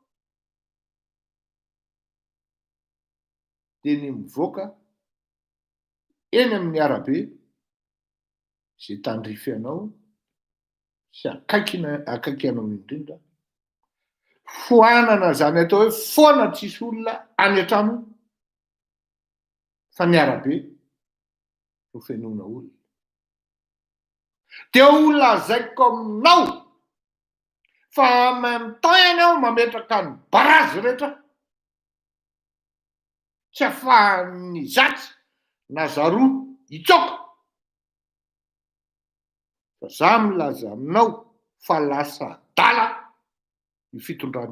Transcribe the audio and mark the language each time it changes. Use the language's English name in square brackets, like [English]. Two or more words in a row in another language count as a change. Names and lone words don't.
[Malagasy] dia ny mivoaka eny amin'ny arabe izay tandrify anao sy akaiky anao indrindra, foanana zany atao hoe foana tsisy olona any an-trano fa ny arabe ho fenoana olona. Dia ho lazaiko aminao fa [French] en même temps [Malagasy] ianao mametraka ny barazy rehetra tsy ahafahan'ny zatsy na zaroa hitsoaka. Fa za milaza aminao fa lasa adala ny fitondrana.